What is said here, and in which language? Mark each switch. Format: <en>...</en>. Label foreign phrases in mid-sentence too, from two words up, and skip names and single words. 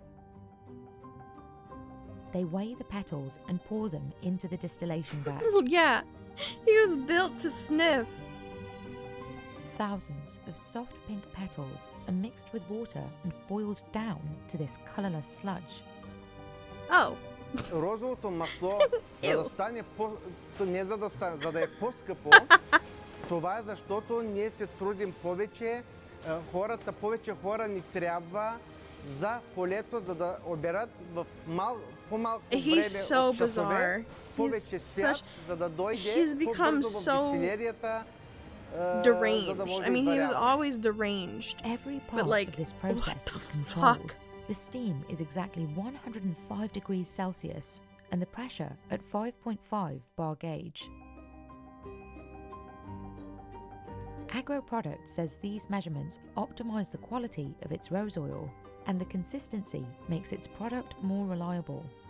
<en>They weigh the petals and pour them into the distillation vat. Yeah, he was built to sniff. Thousands of soft pink petals are mixed with water and boiled down to this colourless sludge. Oh.</en> <bg>Розовото масло, за да стане не за да стане, за да е по-скъпо, това е защото ние се трудим повече, повече хора ни трябва за полето, за да оберат в по-малко време от часове, повече свят, за да дойде по-бързо в дистилерията.</bg> <en>Deranged. I mean, he was always deranged. Every part but like, of this process is controlled. The steam is exactly 105 degrees Celsius and the pressure at 5.5 bar gauge. Agro-Product says these measurements optimize the quality of its rose oil and the consistency makes its product more reliable.</en>